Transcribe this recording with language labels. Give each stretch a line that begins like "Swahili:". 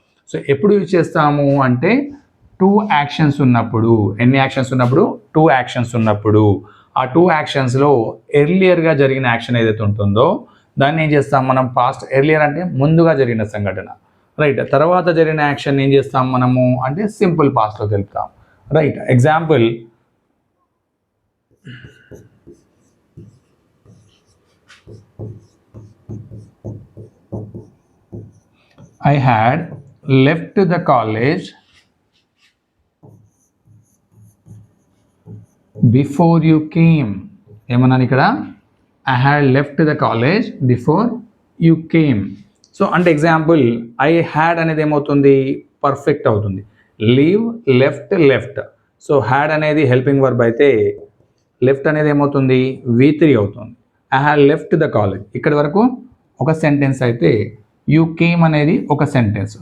Telugu: So ఎప్పుడు use చేస్తాము అంటే టూ యాక్షన్స్ ఉన్నప్పుడు. ఎన్ని యాక్షన్స్ ఉన్నప్పుడు? టూ యాక్షన్స్ ఉన్నప్పుడు. ఆ టూ యాక్షన్స్లో ఎర్లియర్గా జరిగిన యాక్షన్ ఏదైతే ఉంటుందో దాన్ని ఏం చేస్తాం మనం? పాస్ట్. ఎర్లియర్ అంటే ముందుగా జరిగిన సంఘటన, రైట్. తర్వాత జరిగిన యాక్షన్ ఏం చేస్తాం మనము అంటే సింపుల్ పాస్ట్లో తెలుపుతాం, right. Example,
English: I had left the college before you came.
Telugu: ఏమన్నాను ఇక్కడ?
English: I had left the college before you came.
Telugu: So అంటే ఎగ్జాంపుల్, ఐ హ్యాడ్ అనేది ఏమవుతుంది? పర్ఫెక్ట్ అవుతుంది. Leave, left, left. So had అనేది హెల్పింగ్ వర్బ్ అయితే left అనేది ఏమవుతుంది? V3 అవుతుంది.
English: I had left the college.
Telugu: ఇక్కడి వరకు ఒక సెంటెన్స్ అయితే
English: you came
Telugu: అనేది ఒక సెంటెన్స్.